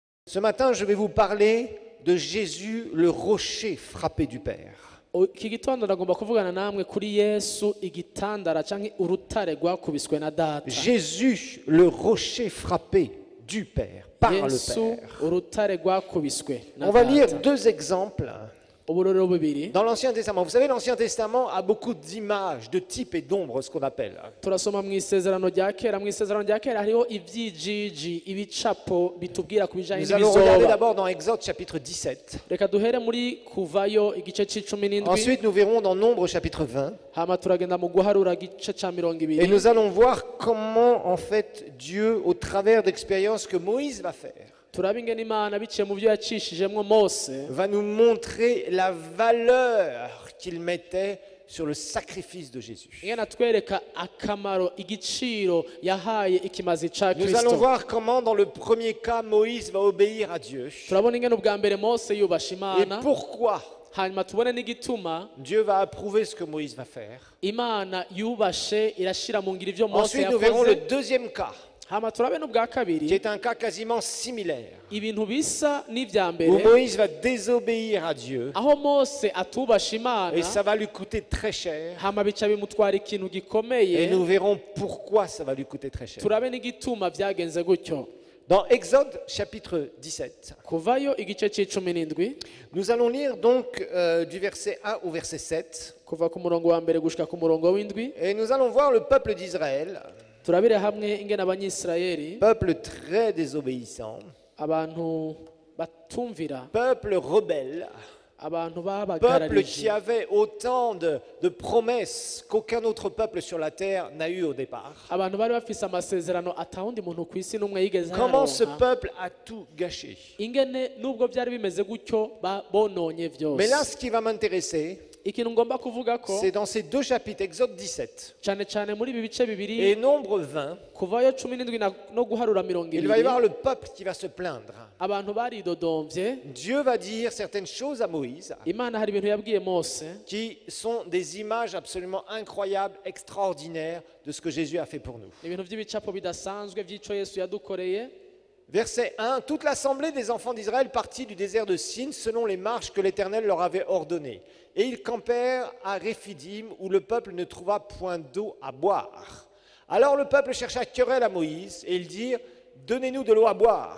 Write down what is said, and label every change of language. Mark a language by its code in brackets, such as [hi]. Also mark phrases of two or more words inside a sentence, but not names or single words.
[fr] Ce matin, je vais vous parler de Jésus, le rocher frappé du Père. [rn] iki gitondo ndagomba kuvugana namwe kuri Yesu igitandara canke urutare rwakubiswe na data. [fr] Jésus, le rocher frappé du Père, par le [rn] Yesu [fr] Père. [rn] urutare rwakubiswe na [fr] On va lire [rn] data. [fr] deux exemples [rn] Uburorero bubiri [fr] dans l'Ancien Testament. Vous savez, l'Ancien Testament a beaucoup d'images, de types et d'ombres, ce qu'on appelle. [rn] turasoma mu isezerano rya kera. Mu isezerano rya kera hariho ivyijiji ibicapo bitubwira ku bijanye [fr] Nous allons regarder [rn] n'ibizoba. [fr] d'abord dans Exode chapitre 17. [rn] Reka duhere muri Kuvayo igice c'icumi n'indwi, [fr] Ensuite, nous verrons dans Nombre chapitre 20. [rn] hama turagenda mu guharura igice ca mirongo [fr] Et [rn] ibiri. [fr] nous allons voir comment, en fait, Dieu, au travers d'expériences que Moïse va faire, [rn] turaba ingene Imana biciye mu vyo yacishijemwo Mose [fr] va nous montrer la valeur qu'il mettait sur le sacrifice de Jésus. [rn] ingene atwereka akamaro igiciro yahaye ikimazi ca [fr] Nous allons [rn] Kristo. [fr] voir comment, dans le premier cas, Moïse va obéir à Dieu. [rn] Turabona ingene ubwa mbere Mose yubasha [fr] Et [rn] Imana, [fr] pourquoi [rn] hanyuma tubone n'igituma [fr] Dieu va approuver ce que Moïse va faire. [rn] Imana yubashe irashira mu ngiro ivyo Mose [fr] Ensuite, nous verrons le [rn] yakoze. [fr] deuxième cas, [rn] Hama turabe n'ubwa [fr] qui [rn] kabiri [fr] est un cas quasiment similaire, [rn] ibintu bisa n'ivya [fr] où [rn] mbere, [fr] Moïse va désobéir à Dieu, [rn] aho Mose atubasha Imana, [fr] et ça va lui coûter très cher. [rn] hama bica bimutwara ikintu [fr] Et [rn] gikomeye. [fr] nous verrons pourquoi ça va lui coûter très cher. [rn] Turabe n'igituma vyagenze gutyo. [fr] Dans Exode chapitre 17, [rn] Kuvayo igice c'icumi n'indwi, [fr] nous allons lire donc du verset 1 au verset 7. [rn] kuva ku murongo wa mbere gushika ku murongo w'indwi, [fr] Et nous allons voir le peuple d'Israël, [rn] turabire hamwe ingene abanyisirayeli, [fr] peuple très désobéissant, [rn] abantu batumvira, [fr] peuple rebelle, [rn] abantu [fr] peuple qui [rn] babagararije, [fr] avait autant de promesses qu'aucun autre peuple sur la terre n'a eu au départ. [rn] abantu bari bafise amasezerano atawundi muntu ku isi n'umwe yigeze [fr] Comment ce [rn] yaronka. [fr] peuple a tout gâché. [rn] Ingene nubwo byari bimeze gutyo bononye [fr] Mais là, [rn] vyose. [fr] ce qui va m'intéresser, [rn] Ikintu ngomba kuvuga ko [fr] c'est dans ces deux chapitres, Exode 17 [rn] cane cane muri ibi bice bibiri, [fr] et Nombre 20, [rn] Kuvayo cumi n'indwi no guharura mirongo [fr] il va y [rn] ibiri, [fr] avoir le peuple qui va se plaindre. [rn] abantu baridodomvye. [fr] Dieu va dire certaines choses à Moïse [rn] Imana hari ibintu yabwiye Mose [fr] qui sont des images absolument incroyables, extraordinaires de ce que Jésus a fait pour nous. [rn] ibintu by'ibicapo bidasanzwe by'ico Yesu yadukoreye. [fr] Verset 1, toute l'assemblée des enfants d'Israël partit du désert de Sin selon les marches que l'Éternel leur avait ordonnées. Et ils campèrent à Réphidim où le peuple ne trouva point d'eau à boire. Alors le peuple chercha querelle à Moïse et ils dirent, donnez-nous de l'eau à boire.